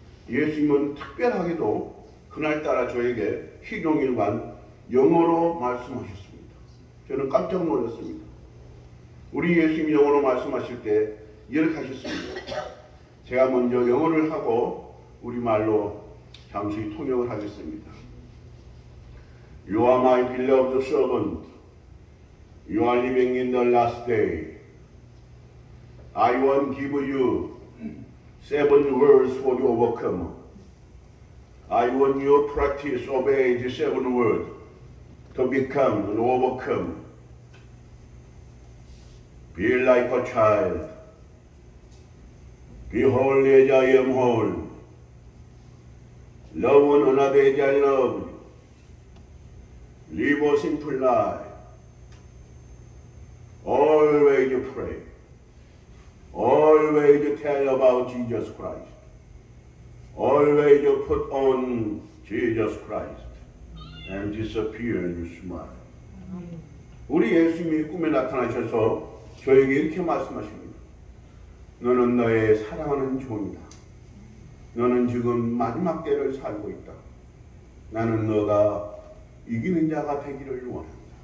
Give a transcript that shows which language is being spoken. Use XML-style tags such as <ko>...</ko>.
<ko>예수님은 특별하게도 그날따라 저에게 희종일관 영어로 말씀하셨습니다. 저는 깜짝 놀랐습니다. 우리 예수님이 영어로 말씀하실 때 이렇게 하셨습니다. 제가 먼저 영어를 하고 우리말로 잠시 통역을 하겠습니다.</ko> <en>You are my beloved servant. You are living in the last day. I want to give you 7 words for the overcomer. I want you to practice, obey the 7 words to become an overcomer. Be like a child. Be holy as I am holy. Love one another as I love. Live a simple life. Always pray. Always tell about Jesus Christ. Always put on Jesus Christ and disappear in your smile.</en> <ko>우리 예수님이 꿈에 나타나셔서 저에게 이렇게 말씀하십니다. 너는 너의 사랑하는 종이다. 너는 지금 마지막 때를 살고 있다. 나는 너가 이기는 자가 되기를 원한다.</ko>